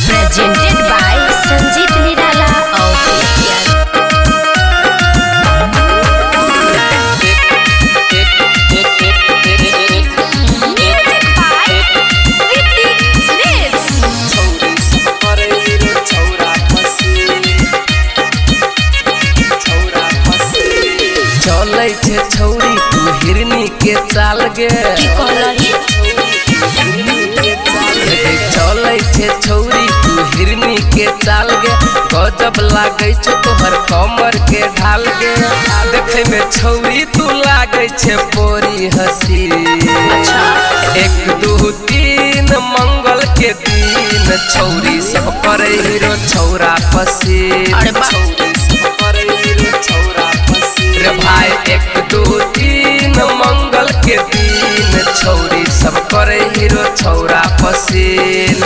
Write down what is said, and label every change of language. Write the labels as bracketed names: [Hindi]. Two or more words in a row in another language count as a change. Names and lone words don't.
[English] presented by Sanjeet Nirala Official. Music by Ritik Smith. [Maithili] चलै छे छौरी तू हिरनी के चाल गे की कहलही? चलै छे छौरी तू हिरनी के चाल गे गजब लागै छे तोहर कमर के ढाल गे देखे में छौरी तू लागै छे पोरी हसी। अच्छा। 1 2 3 मंगल के दिन छौरी सब करे हीरो छौरा पसीन। अरे वाह। छौरी सब करे हीरो छौरा पसीन रे भाई 1 2 3 मंगल के दिन छौरी सब करे हीरो छौरा पसीन।